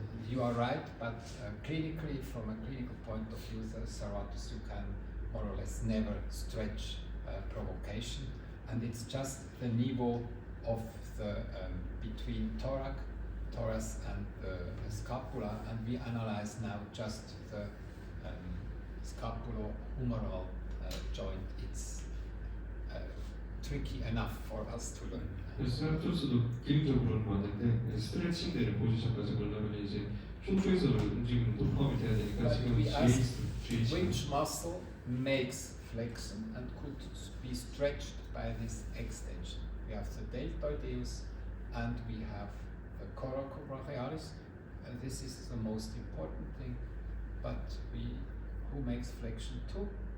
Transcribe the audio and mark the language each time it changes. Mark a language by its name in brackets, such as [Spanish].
[English] You are right, but clinically, from a clinical point of view, the serratus you can more or less never stretch provocation, and it's just the niveau of the between thorax and the scapula, and we analyze now just the scapulohumeral joint. It's tricky enough for us to learn. [Korean] 그래서 세라투스도 기능적으로는 맞는데 스트레칭 되는 포지션까지 보려면 이제 흉추에서 움직임도 포함이 돼야 되니까 [English] But [Korean] 지금 [English] we ask G which muscle makes flexion and could be stretched by this extension. We have the deltoideus and we have the coracobrachialis. This is the most important thing. But who makes flexion too?